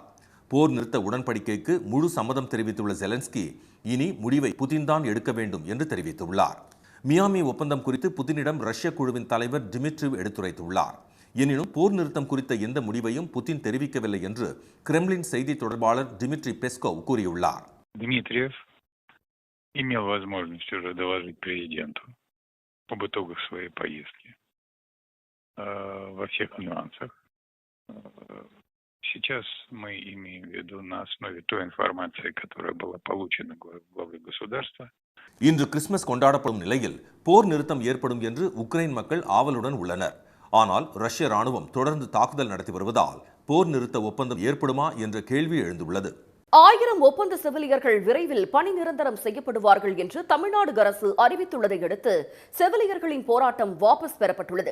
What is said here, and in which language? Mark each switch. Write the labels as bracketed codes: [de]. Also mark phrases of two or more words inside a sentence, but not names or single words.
[ta] போர் நிறுத்த உடன்படிக்கைக்கு முழு சம்மதம் தெரிவித்துள்ள ஜெலன்ஸ்கி இனி முடிவை புதின் தான் எடுக்க வேண்டும் என்று தெரிவித்துள்ளார். மியாமி ஒப்பந்தம் குறித்து புதினிடம் ரஷ்ய குழுவின் தலைவர் டிமிட்ரி எடுத்துரைத்துள்ளார். எனினும் போர் நிறுத்தம் குறித்த எந்த முடிவையும் புதின் தெரிவிக்கவில்லை என்று கிரெம்லின் செய்தி தொடர்பாளர் டிமிட்ரி பெஸ்கோவ் கூறியுள்ளார். [ru] Дмитриев имел возможность уже доложить президенту об итогах своей поездки во всех нюансах. Сейчас мы имеем в виду на основе той информации, которая была получена главой государства. [ta] இன்று கிறிஸ்துமஸ் கொண்டாடப்படும் நிலையில் போர் நிறுத்தம் ஏற்படும் என்று உக்ரைன் மக்கள் ஆவலுடன் உள்ளனர். ஆனால் ரஷ்ய ராணுவம் தொடர்ந்து தாக்குதல் நடத்தி வருவதால் போர் நிறுத்த ஒப்பந்தம் ஏற்படுமா என்ற கேள்வி எழுந்துள்ளது. 1000 ஒப்பந்த செவிலியர்கள் விரைவில் பணி நிரந்தரம் செய்யப்படுவார்கள் என்று தமிழ்நாடு அரசு அறிவித்துள்ளதை அடுத்து செவிலியர்களின் போராட்டம் வாபஸ் பெறப்பட்டுள்ளது.